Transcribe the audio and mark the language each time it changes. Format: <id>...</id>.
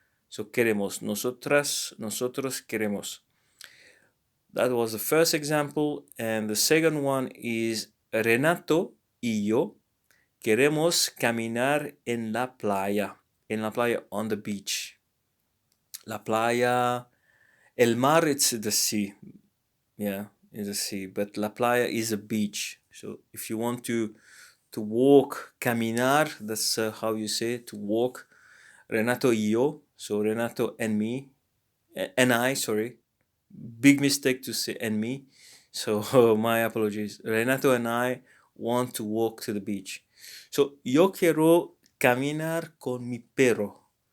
<es>So queremos, nosotras, nosotros queremos.</es> <en>That was the first example. And the second one is</en> <es>Renato y yo queremos caminar en la playa. En la playa,</es> <en>on the beach.</en> <es>La playa, el mar,</es> <en>it's the sea. Yeah, it's the sea. But la playa is a beach. So if you want to walk, caminar, that's how you say it, to walk. Renato y yo, so Renato and me, and I, sorry. Big mistake to say and me. So my apologies. Renato and I want to walk to the beach.</en> <es>So yo quiero caminar con mi perro.</es>